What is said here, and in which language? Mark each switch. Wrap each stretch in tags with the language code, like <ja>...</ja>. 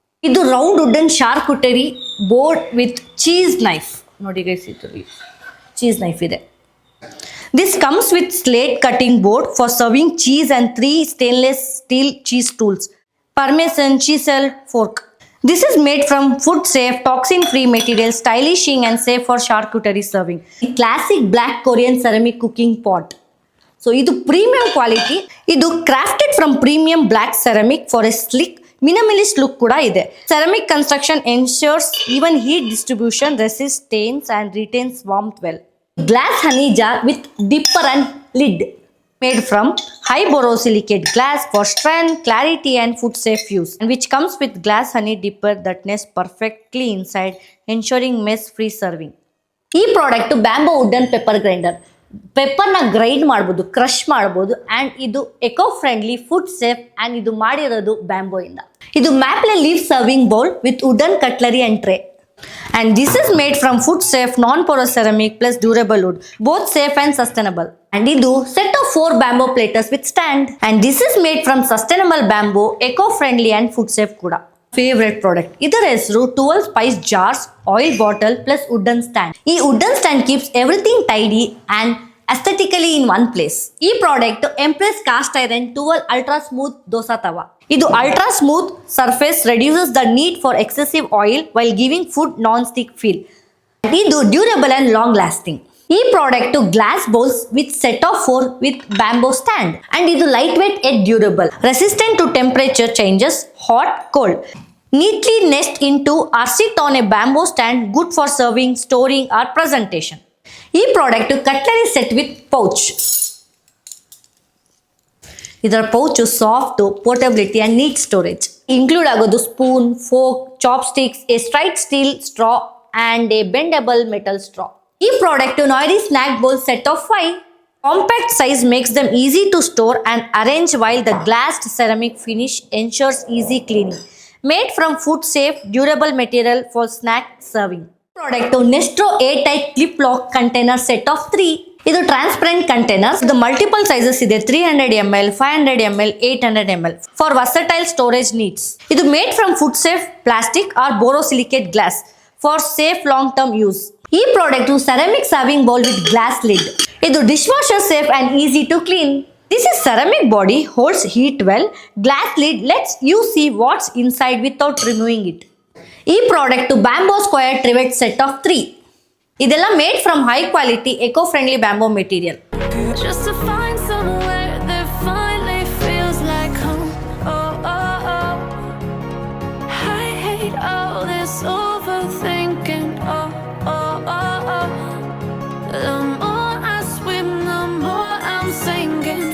<en>ಇದು round wooden charcuterie board with cheese knife.</en> <kn>ನೋಡಿ guys, ಇದರಲ್ಲಿ ಚೀಸ್ ನೈಫ್ ಇದೆ.</kn> <en>This comes with slate cutting board for serving cheese and 3 stainless steel cheese tools, parmesan, chisel, fork. This is made from food safe, toxin free material, stylishing and safe for charcuterie serving. Classic black Korean ceramic cooking pot. So idu premium quality. Idu crafted from premium black ceramic for a slick minimalist look</en> <kn>kuda ide.</kn> <en>Ceramic construction ensures even heat distribution, resists stains and retains warmth well. Glass honey jar with dipper and lid, made from high borosilicate glass for strength, clarity and food safe use, and which comes with glass honey dipper that nests perfectly inside, ensuring mess free serving.</en> <kn>ಈ product bamboo wooden pepper grinder. ಪೆಪ್ಪರ್ನ grind ಮಾಡ್ಬೋದು, crush ಮಾಡ್ಬೋದು, and ಇದು eco friendly, food safe, and ಇದು ಮಾಡಿರೋದು bamboo ಇಂದ.</kn> <en>ಇದು maple leaf serving bowl with wooden cutlery and tray. And this is made from food safe, non-porous ceramic plus durable wood, both safe and sustainable. And idu set of 4 bamboo platters with stand. And this is made from sustainable bamboo, eco-friendly and food safe kuda. Favorite product.</en> <kn>Idar hesru</kn> <en>12 spice jars, oil bottle plus wooden stand. Ee wooden stand keeps everything tidy and aesthetically in one place. ಈ product Empress cast iron ಟುವಲ್ ultra smooth dosa tawa. ಇದು ultra smooth surface reduces the need for excessive oil while giving food non stick feel. ಇದು durable and long lasting. ಈ product glass bowls with set of 4 with bamboo stand and ಇದು lightweight and durable, resistant to temperature changes, hot cold. Neatly nest into or sit on a bamboo stand, good for serving, storing or presentation. ಈ product cutlery set with pouch. ಇದರ pouch soft, portability and neat storage. Include ಆಗೋದು spoon, fork, chopsticks, a straight steel straw and a bendable metal straw. ಈ product ನಾಯ್ರಿ snack bowl set of 5. Compact size makes them easy to store and arrange while the glassed ceramic finish ensures easy cleaning. Made from food safe, durable material for snack serving. Product Nestro airtight clip lock container set of 3. ಇದು transparent containers. ಇದು multiple sizes ಇದೆ, 300 ml, 500 ml, 800 ml for versatile storage needs. ಇದು made from food safe plastic R borosilicate glass for safe long term use. ಈ product ceramic serving bowl with glass lid. ಇದು dish washer safe and easy to clean. This is ceramic body, holds heat well. Glass lid lets you see what's inside without removing it. ಈ product bamboo square ಟ್ರಿವೆಟ್ set of 3. ಇದೆಲ್ಲ made from high quality eco friendly bamboo material. Just to find somewhere that finally feels like home. Oh, oh, oh. I hate all this overthinking. Oh, oh, oh, oh. The more I swim, the more I'm sinking.</en>